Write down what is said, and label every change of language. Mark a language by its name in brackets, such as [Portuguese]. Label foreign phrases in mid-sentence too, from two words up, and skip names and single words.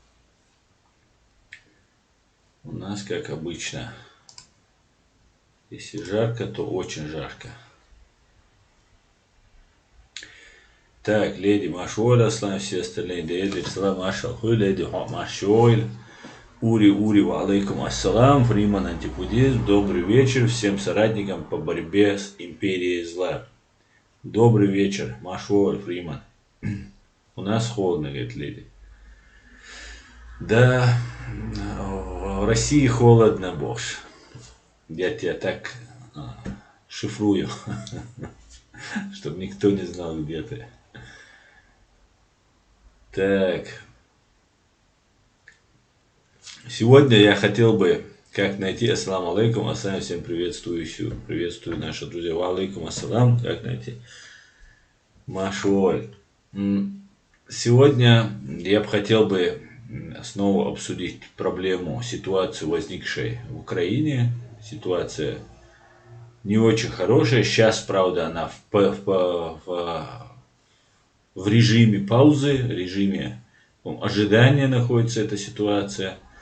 [Russian] У нас как обычно. Если жарко, то очень жарко. Так, леди Машойль, Аслан, все остальные, Дейли, Салам, Машалхуй, леди Машойль, Ури, [Arabic] وعليكم السلام, [Russian] Фриман Антипудиз, добрый вечер всем соратникам по борьбе с империей зла. Добрый вечер, Машойль, Фриман. У нас холодно, говорит леди. Да, в России холодно, боже. Я тебя так шифрую, чтобы никто не знал, где ты. Так. Сегодня я хотел бы, как найти, [Arabic] السلام عليكم، السلام, [Russian] всем приветствую наших друзей, [Arabic] وعليكم السلام, [Russian] как найти Машоль. Сегодня я бы хотел бы снова обсудить проблему, ситуацию, возникшей в Украине. Ситуация не очень хорошая. Сейчас, правда, она в режиме паузы, режиме ожидания находится эта ситуация.